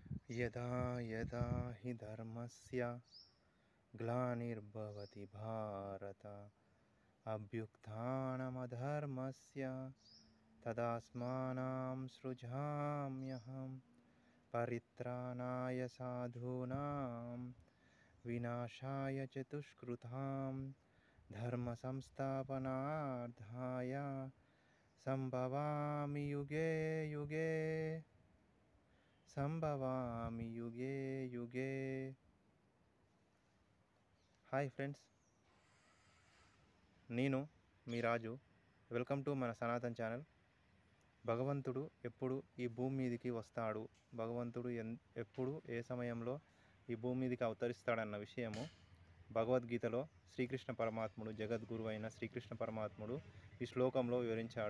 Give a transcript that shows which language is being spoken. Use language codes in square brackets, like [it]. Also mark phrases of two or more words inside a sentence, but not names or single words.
[sa] यदा यदा हि धर्मस्य ग्लानिर्भवति भारत अभ्युत्थानमधर्मस्य तदास्मानं सृजाम्यहं परित्राणाय साधूनां विनाशाय च दुष्कृतां धर्मसंस्थापनार्थाय संभवामि युगे युगे సంభవామి యుగే యుగే. [en] hi friends, [te] నేను మీ రాజు. [en] welcome to [te] మన సనాతన్ ఛానల్. భగవంతుడు ఎప్పుడు ఈ భూమి మీదకి వస్తాడు, భగవంతుడు ఎప్పుడు ఏ సమయంలో ఈ భూమి మీదకి అవతరిస్తాడన్న విషయము భగవద్గీతలో శ్రీకృష్ణ పరమాత్ముడు, జగద్గురు అయిన శ్రీకృష్ణ పరమాత్ముడు ఈ శ్లోకంలో వివరించాడు.